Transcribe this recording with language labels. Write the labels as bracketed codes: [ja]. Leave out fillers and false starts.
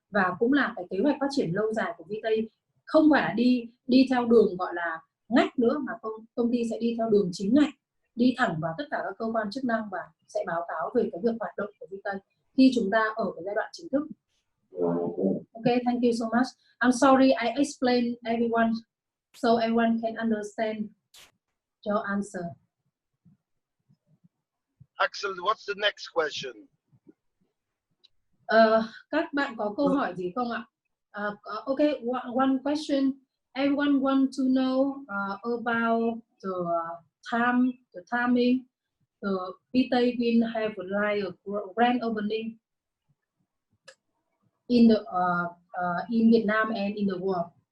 [vi] Và cũng là cái kế hoạch phát triển lâu dài của VITAE, không phải là đi theo đường gọi là ngách nữa, mà công ty sẽ đi theo đường chính ngạch, đi thẳng vào tất cả các cơ quan chức năng và sẽ báo cáo về cái việc hoạt động của VITAE khi chúng ta ở cái giai đoạn chính thức. [en] Okay, thank you so much. I'm sorry I explained everyone so everyone can understand your answer. Axel, what's the next question? [vi] Các bạn có câu hỏi gì không ạ? [en] Okay, one question. Everyone want to know about the timing. The VITAE will have like a grand opening in the in Vietnam and in the world.